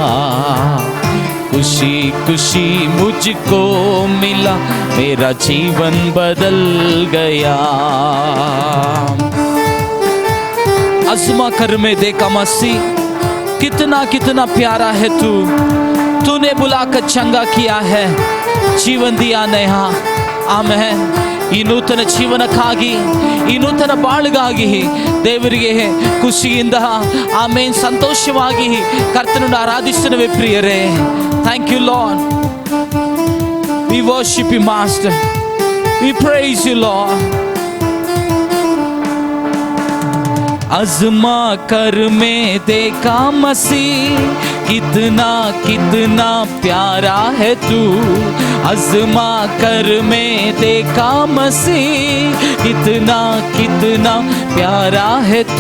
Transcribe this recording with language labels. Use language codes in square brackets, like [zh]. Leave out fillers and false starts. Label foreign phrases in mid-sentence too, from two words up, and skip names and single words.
[hi] खुशी खुशी मुझको मिला, मेरा जीवन बदल गया. आज़मा कर मैं देखा मसीह, कितना कितना प्यारा है तू. तूने बुलाकर चंगा किया है, जीवन दिया नया. [kn] ಆಮೆನ್. ಈ ನೂತನ ಜೀವನಕ್ಕಾಗಿ, ಈ ನೂತನ ಬಾಳಿಗಾಗಿ ದೇವರಿಗೆ ಖುಷಿಯಿಂದ ಆಮೆನ್ ಸಂತೋಷವಾಗಿ ಕರ್ತನನ್ನು ಆರಾಧಿಸುತ್ತೇವೆ ಪ್ರಿಯರೇ. [en] Thank you Lord. We worship you, Master. We praise you, Lord. [hi] आजमा कर में देखा मसीह, कितना कितना प्यारा है तू। आजमा कर में देखा मसीह, कितना कितना प्यारा है तू।